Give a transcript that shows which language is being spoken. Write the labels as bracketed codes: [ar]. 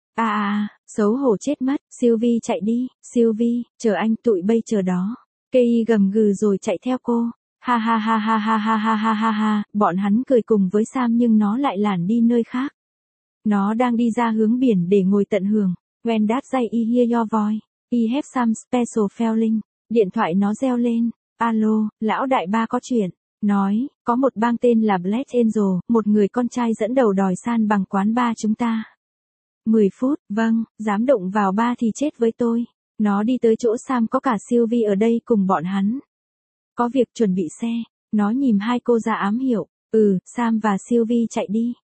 [vi] À, xấu hổ chết mất, Sylvie chạy đi, Sylvie, chờ anh, tụi bây chờ đó. Kay gầm gừ rồi chạy theo cô. Ha ha ha ha ha ha ha ha ha ha, bọn hắn cười cùng với Sam nhưng nó lại lản đi nơi khác. Nó đang đi ra hướng biển để ngồi tận hưởng. [en] When that day I hear your voice, I have some special feeling. [vi] Điện thoại nó reo lên. Alo, lão đại ba có chuyện. Nói, có một bang tên là Black Angel, một người con trai dẫn đầu đòi san bằng quán ba chúng ta. 10 phút, vâng, dám động vào ba thì chết với tôi. Nó đi tới chỗ Sam có cả Sylvie ở đây cùng bọn hắn. Có việc chuẩn bị xe. Nó nhìn hai cô ra ám hiệu. Ừ, Sam và Sylvie chạy đi.